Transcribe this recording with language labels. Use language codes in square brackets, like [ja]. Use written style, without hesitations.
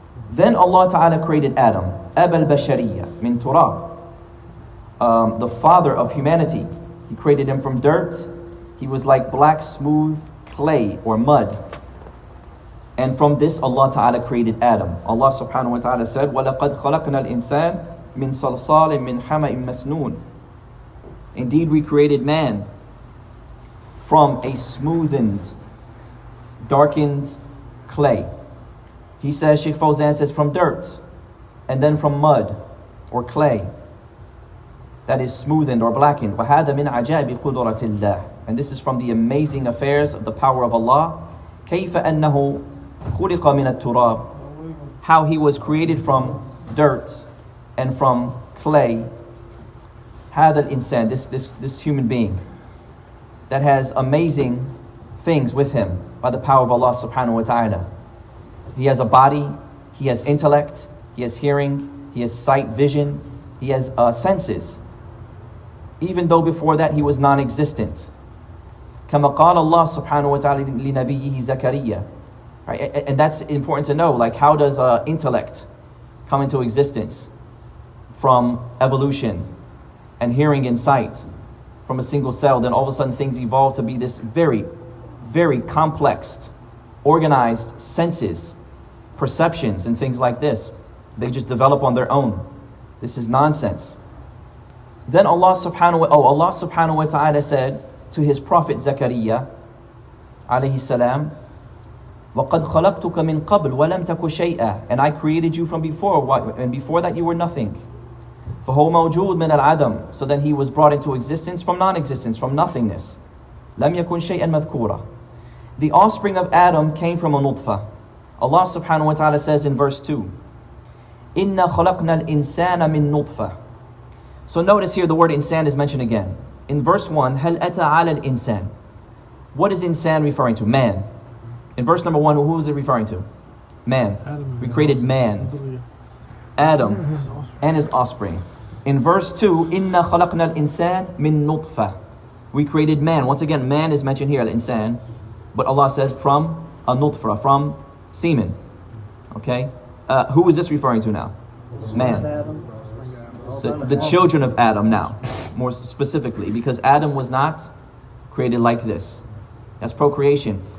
[en] Then Allah Ta'ala created Adam, [ar] أَبَا الْبَشَرِيَّةِ مِنْ تُرَابٍ. [en] The father of humanity. He created him from dirt. He was like black, smooth clay or mud. And from this Allah Ta'ala created Adam. Allah Subhanahu wa Ta'ala said, [ar] وَلَقَدْ خَلَقْنَا الْإِنسَانِ مِنْ صَلْصَالٍ مِنْ حَمَإٍ مَسْنُونٍ. [en] Indeed, we created man from a smoothened, darkened clay. He says, Shaykh Fawzan says, from dirt, and then from mud or clay that is smoothened or blackened. [ar] وَهَذَا مِنْ عَجَائِبِ قُدْرَةِ اللَّهِ. [en] And this is from the amazing affairs of the power of Allah. [ar] كَيْفَ أَنَّهُ خُلِقَ مِنَ التُّرَابِ. [en] How he was created from dirt and from clay. [ar] هَذَا الْإِنسان. [en] This human being that has amazing things with him by the power of Allah subhanahu wa ta'ala. He has a body, he has intellect, he has hearing, he has sight, vision, he has senses. Even though before that he was non-existent. [ar] كما قال الله سبحانه وتعالى لنبيه زكريا. [en] Right? And that's important to know. Like, how does intellect come into existence from evolution and hearing and sight from a single cell? Then all of a sudden things evolve to be this very, very complex, organized senses, perceptions, and things like this. They just develop on their own. This is nonsense. Then Allah subhanahu wa ta'ala said to his prophet Zakaria alayhi salam, [ar] وَقَدْ خَلَقْتُكَ مِنْ قَبْلِ وَلَمْ تَكُ شَيْئًا. [en] And I created you from before, and before that you were nothing. [ar] فَهُوَ مَوْجُودٌ مِنَ الْعَدَمِ. [en] So then he was brought into existence from non-existence, from nothingness. [ar] لَمْ يَكُنْ شَيْئًا مَذْكُورًا. [en] The offspring of Adam came from a nutfa. Allah subhanahu wa ta'ala says in verse 2, [ar] إِنَّا خَلَقْنَا الْإِنسَانَ مِن نُطْفَةٍ. [en] So notice here the word insan is mentioned again. In verse 1, [ar] هَلْ أَتَى عَلَى الْإِنسَانِ. [en] What is insan referring to? Man. In verse number 1, who is it referring to? Man. We created man. Adam and his offspring. In verse 2, [ar] إِنَّا خَلَقْنَا الْإِنسَانَ مِن نُطْفَةٍ. [en] We created man. Once again, man is mentioned here, al-insan. But Allah says from a nutfa, from semen. Okay? Who is this referring to now? Man. The children of Adam now, more specifically, because Adam was not created like this. That's procreation.